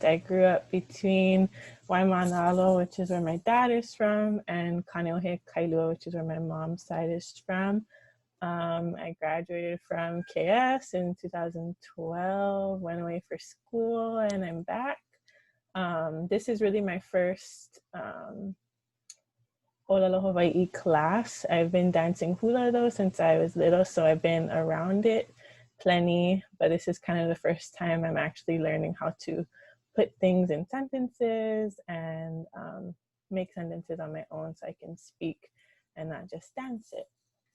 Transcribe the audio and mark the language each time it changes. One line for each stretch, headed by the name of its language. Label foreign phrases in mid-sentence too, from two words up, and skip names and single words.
English: I grew up between Waimanalo, which is where my dad is from, and Kaneohe Kailua, which is where my mom's side is from. I graduated from KS in 2012, went away for school, and I'm back. This is really my first ʻŌlelo Hawai'i class. I've been dancing hula though since I was little, so I've been around it plenty, but this is kind of the first time I'm actually learning how to put things in sentences and make sentences on my own so I can speak and not just dance it.